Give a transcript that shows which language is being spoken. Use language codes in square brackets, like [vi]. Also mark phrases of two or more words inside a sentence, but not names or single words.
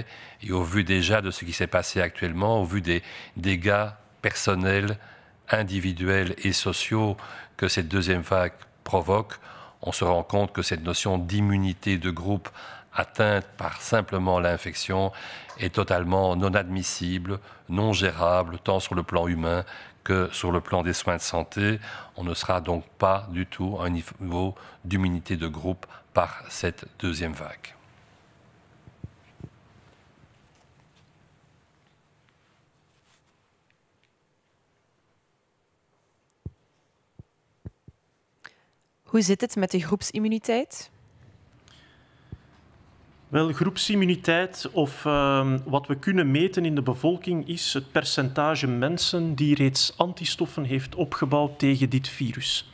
[fr] Et au vu déjà de ce qui s'est passé actuellement, au vu des dégâts personnels, individuels et sociaux que cette deuxième vague provoque, on se rend compte que cette notion d'immunité de groupe atteinte par simplement l'infection est totalement non admissible, non gérable, tant sur le plan humain que sur le plan des soins de santé. On ne sera donc pas du tout à un niveau d'immunité de groupe par cette deuxième vague. [nl] Hoe zit het met de groepsimmuniteit? Wel, groepsimmuniteit, of wat we kunnen meten in de bevolking, is het percentage mensen die reeds antistoffen heeft opgebouwd tegen dit virus.